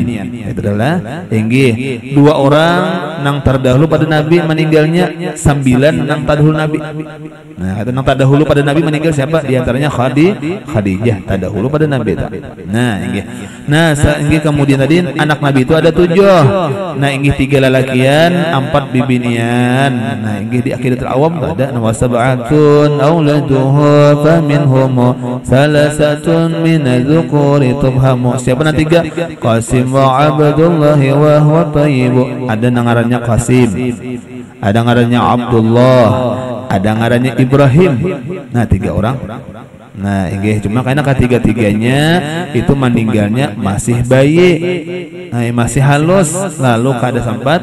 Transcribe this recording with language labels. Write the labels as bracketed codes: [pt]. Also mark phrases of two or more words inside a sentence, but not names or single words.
[bjn] Itu adalah inggih 2 orang nang terdahulu pada Nabi meninggalnya, 9 nang terdahulu Nabi. Nah kata nang terdahulu pada Nabi meninggal siapa? Di antaranya Khadijah terdahulu pada Nabi tak? Nah inggih. Nah inggih kemudian tadi anak Nabi itu ada 7. Nah inggih 3 lalakian, 4 bibinian. Nah inggih di akhidatul awam ada [ar] وسبعة أولاده فمنهم ثلاثة من الذكور تفهم. [bjn] Siapa nanti 3? [ar] قاسم وعبد الله وهو الطيب. [bjn] Ada ngarannya Qasim, ada ngarannya Abdullah, ada ngarannya Ibrahim. Nah 3 orang. Nah, inggih cuma karena ketiga-tiganya itu meninggalnya masih bayi. Nah, masih halus, lalu kada sempat.